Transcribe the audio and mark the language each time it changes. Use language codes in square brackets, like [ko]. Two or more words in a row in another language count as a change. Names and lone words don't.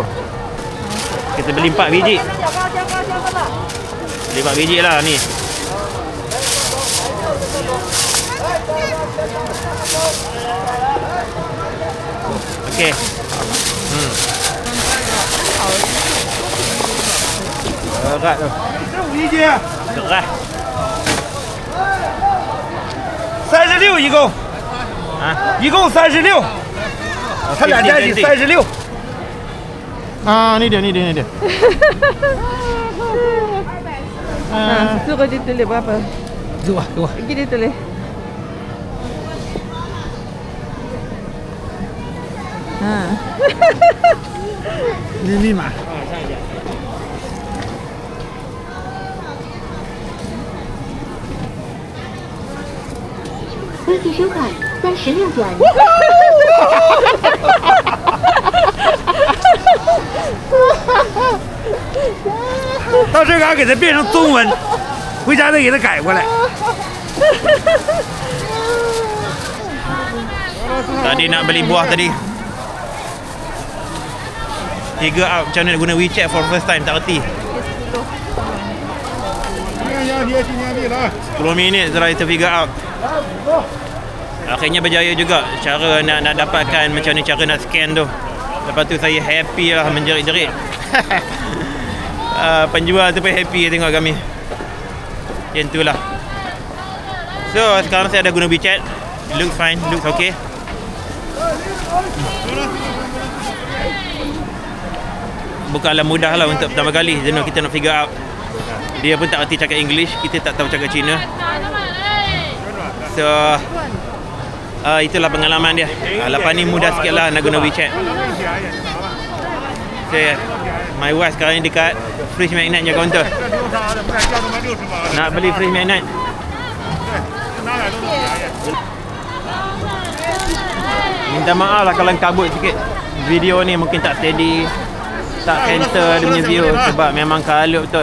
[ms] Kita beli 4 biji. Beli 4 biji lah ni. Okey. Berat tu. [zh] 5 斤， [ms] Keras. [zh] 36一共， [ms] Ha? [zh] 一共36，他俩加起36。 [ms] Ah, ni dia. Suruh dia tulis berapa? [zh] 给我。 [ms] Pergi dia tulis. Ha. [zh] 密码。微信收款36元。到这嘎给它变成中文，回家再给它改过来。 [ms] Tadi nak beli buah tadi. 3 out, macam mana nak guna WeChat [en] for first time, [ms] tak erti. 10 minit [en] try to figure out. [ms] Akhirnya berjaya juga cara nak dapatkan macam ni, cara nak scan tu. Lepas tu saya happy lah, menjerit-jerit. Penjual tu pun happy tengok kami. Macam tu lah. So sekarang saya dah guna WeChat. [en] Looks fine, looks okay. [ms] Bukanlah mudah lah untuk pertama kali jenuh kita nak [en] figure out. [ms] Dia pun tak erti cakap English, kita tak tahu cakap Cina. So itulah pengalaman dia. Lepas ni mudah sikit lah nak guna WeChat. [en] So my wife [ms] sekarang ni dekat [en] fridge magnet [ms] nya counter. Nak beli [en] fridge magnet. [ms] Minta maaf lah kalau kabut sikit. Video ni mungkin tak steady, tak center dia punya view sebab memang kalut betul.